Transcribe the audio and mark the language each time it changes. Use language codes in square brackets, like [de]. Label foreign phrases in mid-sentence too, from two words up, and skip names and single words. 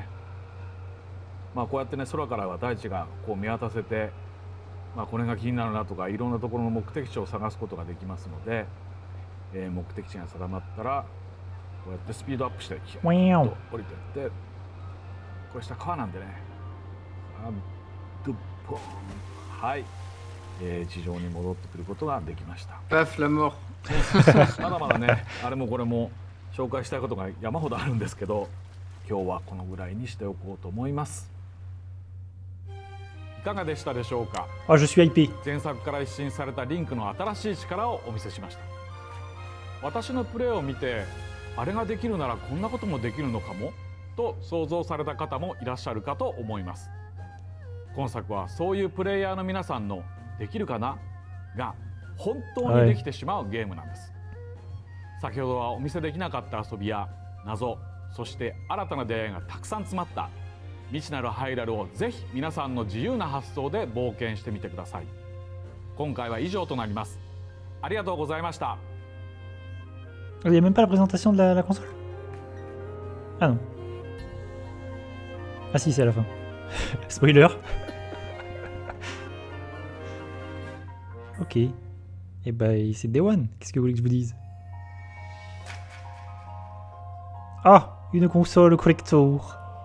[ja] こうやってね、空からは大地がこう見渡せて、これが気になるなとか、いろんなところの目的地を探すことができますので、目的地が定まったらこうやってスピードアップしてキュッと降りていって、これ下川なんでね、はい、地上に戻ってくることができました。パフラモまだまだね、あれもこれも紹介したいことが山ほどあるんですけど、今日はこのぐらいにしておこうと思います。いかがでしたでしょうか。 [fr] Je suis hypé. [ja] 前作から一新されたリンクの新しい力をお見せしました。私のプレーを見て、あれができるならこんなこともできるのかもと想像された方もいらっしゃるかと思います。今作はそういうプレイヤーの皆さんのできるかなが本当にできてしまうゲームなんです。先ほどはお見せできなかった遊びや謎、そして新たな出会いがたくさん詰まった未知なるハイラルをぜひ皆さんの自由な発想で冒険してみてください。今回は以上となります。ありがとうございました。 [fr] Il n'y a même pas la présentation de la console? Ah non. Ah si, c'est à la fin. Spoiler. Ok. Et bah c'est [en] Day One. [fr] Qu'est-ce que vous voulez que je vous dise? Ah, une console collector.